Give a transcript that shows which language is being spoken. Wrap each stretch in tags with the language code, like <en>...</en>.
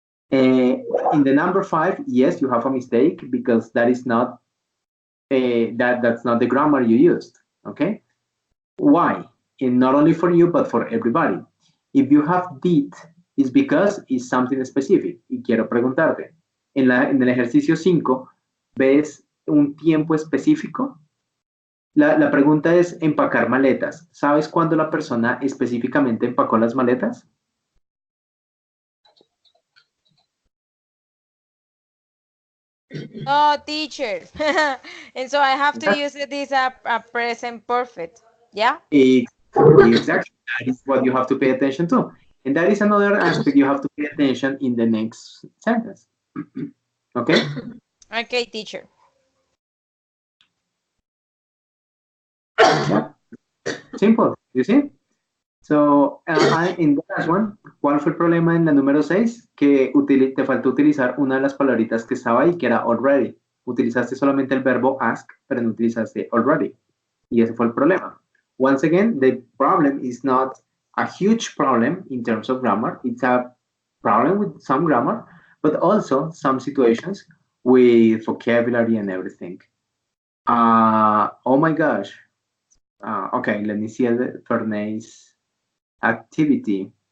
<en>In the number 5, yes, you have a mistake because that is not that's not the grammar you used, okay? Why? And not only for you, but for everybody. If you have did, it's because it's something specific.</en> <es>Y quiero preguntarte, en el ejercicio 5, ¿ves un tiempo específico? La pregunta es empacar maletas. ¿Sabes cuándo la persona específicamente empacó las maletas?</es> <en>Oh, teacher. And so I have to use it as a present perfect. Yeah? Exactly. That is what you have to pay attention to. And that is another aspect you have to pay attention in the next sentence. Okay? Okay, teacher. Yeah. Simple. You see? So, in the last one,</en> <es>¿cuál fue el problema en la número 6? Que te faltó utilizar una de las palabritas que estaba ahí, que era already. Utilizaste solamente el verbo ask, pero no utilizaste already. Y ese fue el problema.</es> <en>Once again, the problem is not a huge problem in terms of grammar. It's a problem with some grammar, but also some situations with vocabulary and everything. Oh my gosh. Okay, let me see Fernay's activity.</en>